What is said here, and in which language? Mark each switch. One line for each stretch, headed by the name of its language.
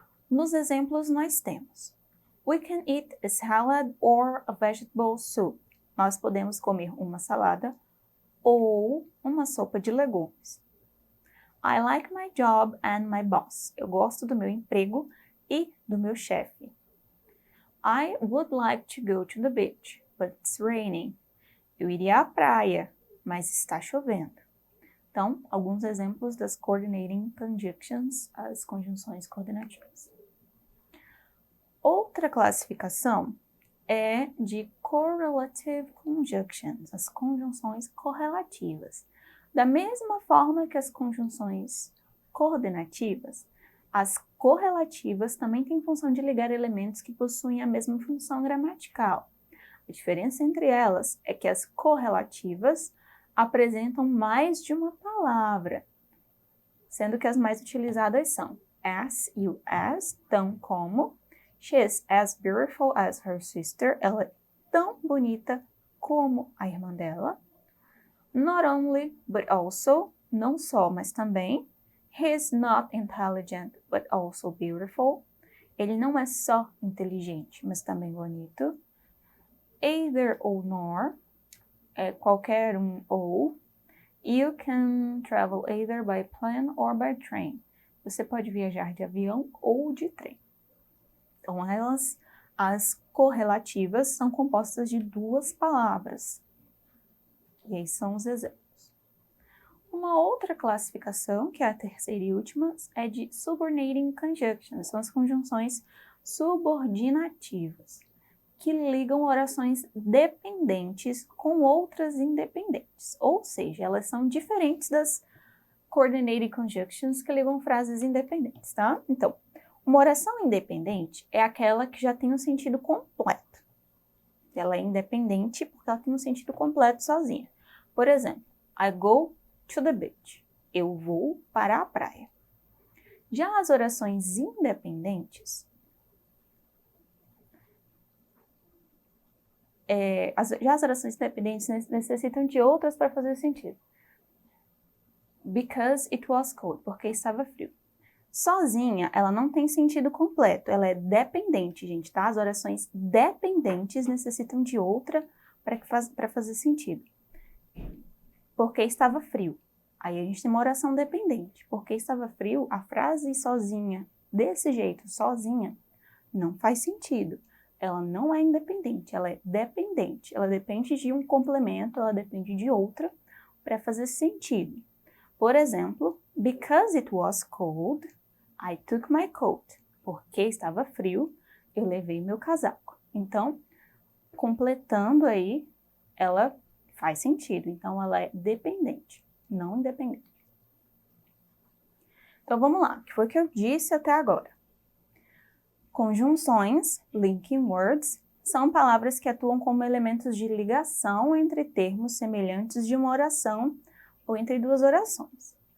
Portuguese: Nos exemplos nós temos:
English: we can eat a salad or a vegetable soup.
Portuguese: Nós podemos comer uma salada ou uma sopa de legumes.
English: I like my job and my boss.
Portuguese: Eu gosto do meu emprego e do meu chefe.
English: I would like to go to the beach, but it's raining.
Portuguese: Eu iria à praia, mas está chovendo. Então, alguns exemplos das
English: coordinating conjunctions,
Portuguese: as conjunções coordenativas. Outra classificação é de
English: correlative conjunctions,
Portuguese: as conjunções correlativas. Da mesma forma que as conjunções coordenativas, as correlativas também têm função de ligar elementos que possuem a mesma função gramatical. A diferença entre elas é que as correlativas apresentam mais de uma palavra, sendo que as mais utilizadas são as e o as, tão como,
English: she is as beautiful as her sister,
Portuguese: ela é tão bonita como a irmã dela.
English: Not only, but also,
Portuguese: não só, mas também.
English: He is not intelligent, but also beautiful.
Portuguese: Ele não é só inteligente, mas também bonito.
English: Either or nor,
Portuguese: qualquer um ou.
English: You can travel either by plane or by train.
Portuguese: Você pode viajar de avião ou de trem. Então, as correlativas, são compostas de duas palavras. E aí são os exemplos. Uma outra classificação, que é a terceira e última, é de
English: subordinating conjunctions,
Portuguese: são as conjunções subordinativas, que ligam orações dependentes com outras independentes, ou seja, elas são diferentes das
English: coordinating conjunctions
Portuguese: que ligam frases independentes, tá? Então, uma oração independente é aquela que já tem um sentido completo. Ela é independente porque ela tem um sentido completo sozinha. Por exemplo,
English: I go to the beach.
Portuguese: Eu vou para a praia. Já as orações independentes, já as orações dependentes necessitam de outras para fazer sentido.
English: Because it was cold,
Portuguese: porque estava frio. Sozinha, ela não tem sentido completo, ela é dependente, gente, tá? As orações dependentes necessitam de outra para fazer sentido. Porque estava frio. Aí a gente tem uma oração dependente. Porque estava frio, a frase sozinha, desse jeito, sozinha, não faz sentido. Ela não é independente, ela é dependente. Ela depende de um complemento, ela depende de outra para fazer sentido. Por exemplo,
English: because it was cold, I took my coat.
Portuguese: Porque estava frio, eu levei meu casaco. Então, completando aí, ela faz sentido. Então, ela é dependente, não independente. Então, vamos lá. O que foi que eu disse até agora? Conjunções,
English: linking words,
Portuguese: são palavras que atuam como elementos de ligação entre termos semelhantes de uma oração ou entre duas orações.